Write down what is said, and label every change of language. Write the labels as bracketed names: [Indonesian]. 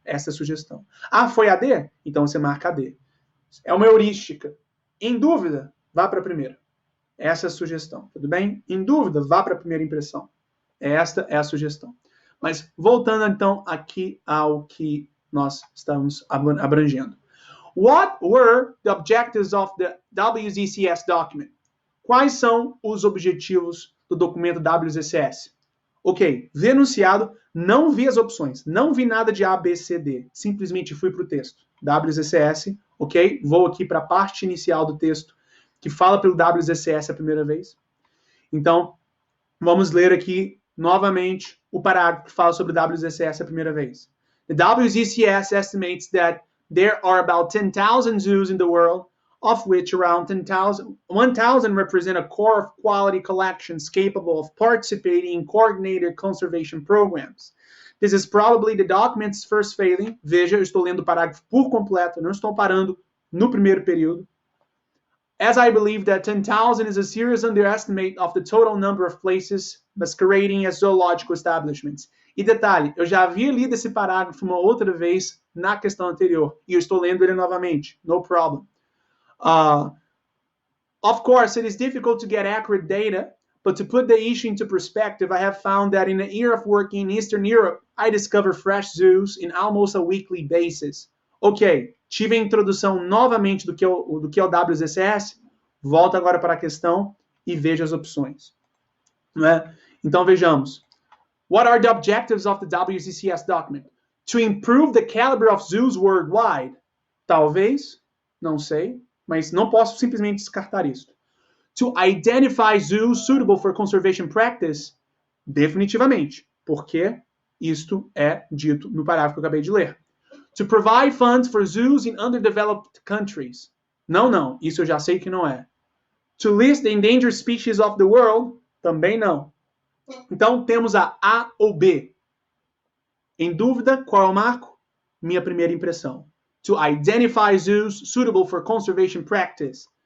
[Portuguese] Essa é a sugestão. Foi a D? Então você marca a D. É uma heurística. Em dúvida, vá para a primeira. Essa é a sugestão, tudo bem? Em dúvida, vá para a primeira impressão. Esta é a sugestão. Mas voltando então aqui ao que nós estamos abrangendo. [English] What were the objectives of the WZCS document? [Portuguese] Quais são os objetivos do documento WZCS? Ok, vi enunciado, não vi as opções, não vi nada de A, B, C, D. Simplesmente fui para o texto. WZCS, ok? Vou aqui para a parte inicial do texto que fala pelo WZCS a primeira vez. Então, vamos ler aqui novamente o parágrafo que fala sobre o WZCS a primeira vez. [English] The WZCS estimates that there are about 10,000 zoos in the world, of which around 1,000 represent a core of quality collections capable of participating in coordinated conservation programs. This is probably the document's first failing. [Portuguese] Veja, eu estou lendo o parágrafo por completo, não estou parando no primeiro período. [English] As I believe that 10,000 is a serious underestimate of the total number of places masquerading as zoological establishments. [Portuguese] E detalhe, eu já havia lido esse parágrafo uma outra vez na questão anterior, e eu estou lendo ele novamente, [English] no problem. Of course, it is difficult to get accurate data, but to put the issue into perspective, I have found that in a year of working in Eastern Europe, I discover fresh zoos in almost a weekly basis. [Portuguese] Ok, tive a introdução novamente do que é o WZCS, volto agora para a questão e vejo as opções. Não é? Então vejamos. [English] What are the objectives of the WZCS document? To improve the caliber of zoos worldwide? [Portuguese] Talvez, não sei, mas não posso simplesmente descartar isso. [English] To identify zoos suitable for conservation practice? [Portuguese] Definitivamente, porque isto é dito no parágrafo que eu acabei de ler. [English] To provide funds for zoos in underdeveloped countries? [Portuguese] Não, isso eu já sei que não é. [English] To list the endangered species of the world? [Portuguese] Também não. Então, temos a ou B. Em dúvida, qual é o marco? Minha primeira impressão. [English] To identify zoos suitable for conservation practice.